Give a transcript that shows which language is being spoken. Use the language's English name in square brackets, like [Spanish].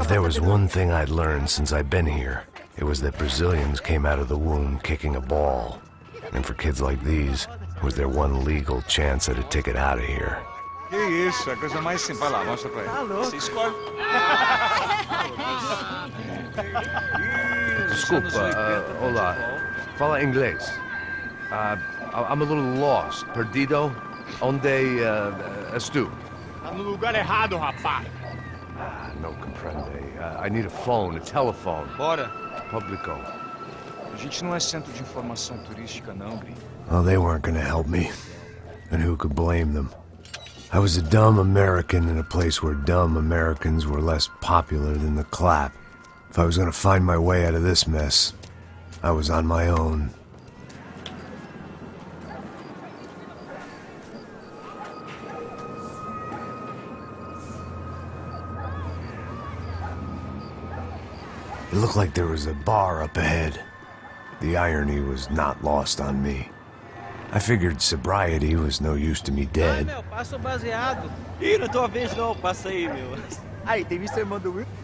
[English] If there was one thing I'd learned since I'd been here, it was that Brazilians came out of the womb kicking a ball. And for kids like these, it was their one legal chance at a ticket out of here. [Portuguese] Que isso, a coisa mais simples. Vai lá, mostra pra ele. Tá louco. Você escolhe. Desculpa, olá. Fala inglês. [English] I'm a little lost. [Portuguese] Perdido? Onde és tu? Tá no lugar errado, rapaz. [Spanish] No comprende. [English] I need a phone, a telephone. [Portuguese] Bora. Publico. A gente não é centro de informação turística, não, gringo. [English] Well, they weren't gonna help me. And who could blame them? I was a dumb American in a place where dumb Americans were less popular than the clap. If I was gonna find my way out of this mess, I was on my own. It looked like there was a bar up ahead. The irony was not lost on me. I figured sobriety was no use to me dead. [Portuguese] Meu, passa o baseado. Ih, não tô a vez não, passa aí, meu. Aí, tem visto a irmã do Will?